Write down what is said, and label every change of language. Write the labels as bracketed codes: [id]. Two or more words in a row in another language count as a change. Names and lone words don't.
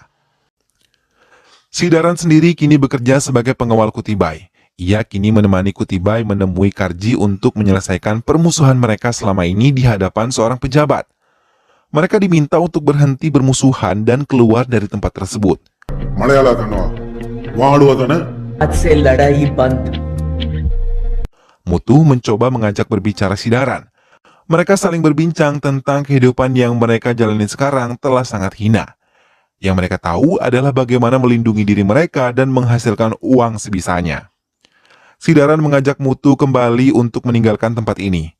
[id] Sidaran sendiri kini bekerja sebagai pengawal Kutibai. Ia kini menemani Kutibai menemui Karji untuk menyelesaikan permusuhan mereka selama ini di hadapan seorang pejabat. Mereka diminta untuk berhenti bermusuhan dan keluar dari tempat tersebut. Malayalam tanah, waduh [hi] आज से लड़ाई बंद। [id] Mutu mencoba mengajak berbicara Sidaran. Mereka saling berbincang tentang kehidupan yang mereka jalani sekarang telah sangat hina. Yang mereka tahu adalah bagaimana melindungi diri mereka dan menghasilkan uang sebisanya. Sidaran mengajak Mutu kembali untuk meninggalkan tempat ini.